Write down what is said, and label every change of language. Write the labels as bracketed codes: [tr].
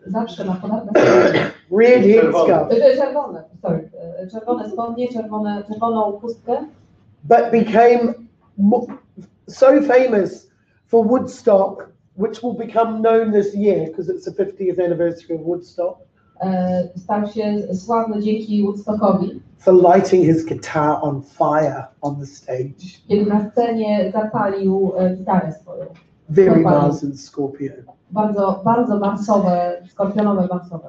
[pl] Zawsze ma podobne spodnie. [en] red headscarf. [pl] Czerwone, sorry. Czerwone spodnie, czerwoną chustkę. [en] but became so famous for Woodstock, which will become known this year because it's the 50th anniversary of Woodstock. [pl] Stał się sławny dzięki Woodstockowi, [en] For lighting his guitar on fire on the stage. [pl] kiedy na scenie zapalił gitarę swoją. [en] Very Mars and Scorpio. [pl] Bardzo marsowe, skorpionowe marsowe.